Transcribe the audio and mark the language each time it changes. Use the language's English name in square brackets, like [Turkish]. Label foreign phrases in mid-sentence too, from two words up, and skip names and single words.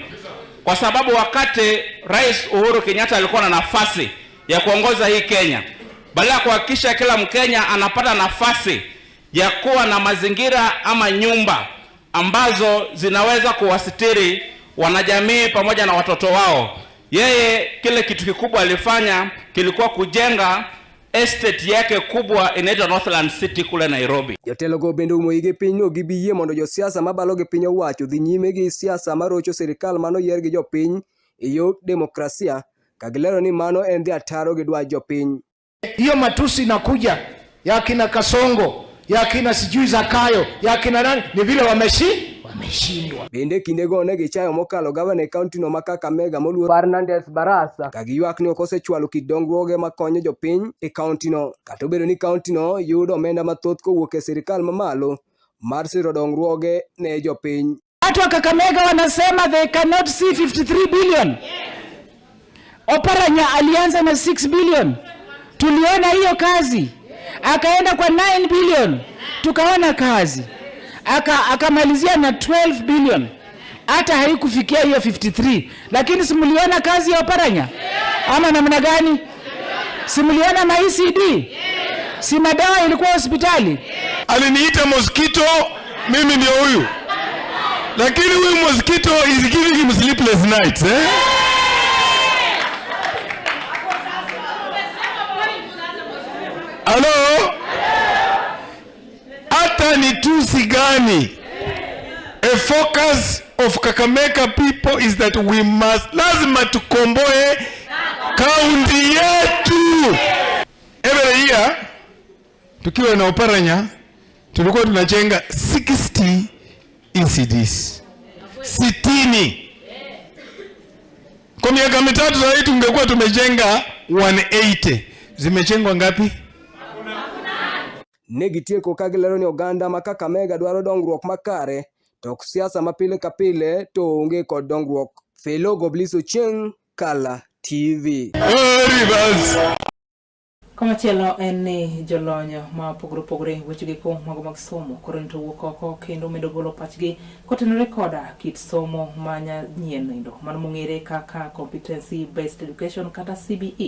[Swahili] Kwa sababu wakati Rais Uhuru Kenyatta alikuwa na nafasi ya kuongoza hii Kenya, badala ya kuhakikisha kila Mkenya anapata nafasi ya kuwa na mazingira ama nyumba ambazo zinaweza kuwasitiri wanajamii pamoja na watoto wao, yeye kile kitu kikubwa alifanya kilikuwa kujenga estate yake kubwa inaitwa Northland City kule Nairobi. [Luo (Kenya and Tanzania)] Jotelo go bende umoige pinyno gibiyie mondo josiasa mabalo gi piny owacho dhi nyime gi siasa marocho sirikal mano yier gi jopiny e yo demokrasia, kagilero ni mano en dhi ataro gi dwach jopiny. [Swahili] Hiyo matusi inakuja ya kina Kasongo, ya kina sijui Zakayo, ya kina nani, ni vile wameshindwa. [Luo (Kenya and Tanzania)] Bende kindego ne gichayo mokalo gavana e kaunti no ma Kakamega moluor Fernandes Barasa ka giywak ni ok osechwalo kit dongruoge makonyo jopiny e kaunti no. Kata obedo ni kaunti no yudo omenda mathoth kowuok e sirikal mamalo mar siro dongruoge ne jopiny. [Swahili] Watu wa Kakamega wanasema [English] they cannot see 53 billion. [Swahili] Oparanya alianza na 6 billion. Tuliona hiyo kazi. Akaenda kwa 9 billion. Tukaona kazi. Akamalizia na 12 billion. Hata haikufikia hiyo 53. Lakini simuliona kazi ya Oparanya? Ama namna gani? Simuliona ma ECD? Si madawa ilikuwa hospitali? Aliniita mosquito, mimi ndio huyu. Lakini huyu [English] mosquito is giving him sleepless nights, eh? [Swahili] Hello? Hata ni tusi gani? [English] A focus of Kakamega people is that we must, [Swahili] lazima tukomboe kaunti yetu. [English] Every year, [Swahili] tukiwa na Oparanya, tulikuwa tunajenga 60 ECDs. 60. Kwa miaka mitatu sasa tungekuwa tumejenga 180. Zimejengwa ngapi? [Luo (Kenya and Tanzania)] Negitieko kagilero ni oganda ma Kakamega dwaro dongruok makare, tok siasa mapile kapile to onge kod dongruok. Felo Gobliso Cheng, Kala TV. Komachielo en ni jolonyo ma opogore weche giko mago mag somo koro nito wuok oko kendo medo golo pachgi kotenore koda kit somo manyien nindo mano mong'ere kaka [English] competency based education [Luo (Kenya and Tanzania)] kata CBE.